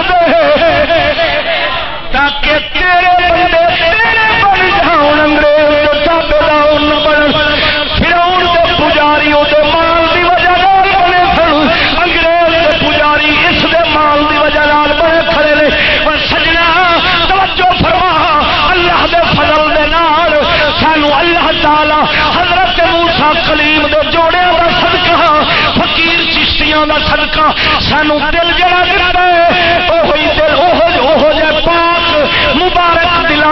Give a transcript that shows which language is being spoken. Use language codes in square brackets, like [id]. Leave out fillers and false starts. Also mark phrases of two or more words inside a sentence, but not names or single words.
[pa] دے تاکہ تیرے بندے تیرے بن جاؤں انگریز کے تابعدار نہ بنن فرعون کے پجاری دے مال دی وجہ نال بنے سن انگریز کے پجاری اس دے مال دی وجہ نال بنے کھڑے نے پر سجنا توجہ فرما اللہ دے فضل دے نال سانو اللہ تعالی حضرت موسی کلیم دے جوڑیاں دا صدقہ فقیر چشتیاں دا صدقہ سانو دل جڑا دتا ہے اوہی دل اوہو جے پاک مبارک دلاں